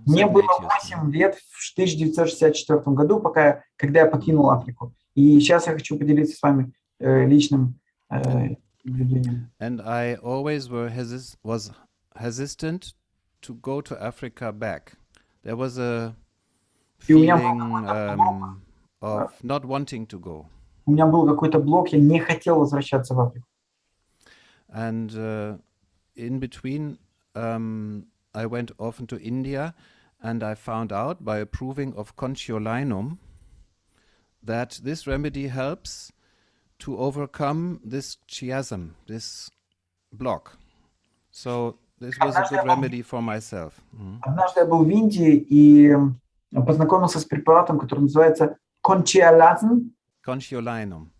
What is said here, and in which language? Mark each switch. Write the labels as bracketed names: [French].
[Russian] Мне было 8 лет в 1964 году, когда я покинул Африку. И сейчас я хочу поделиться с вами личным наблюдением. [English] And I always was hesitant to go to Africa back. There was a feeling of not wanting to go. [Russian] У меня был какой-то блок, я не хотел возвращаться в Африку. [English] And in between, I went often to India, and I found out by approving of Conciolinum that this remedy helps to overcome this chiasm, this block. So this was a good remedy for myself. [Russian] Однажды я был в Индии и познакомился с препаратом, который называется Conciolinum.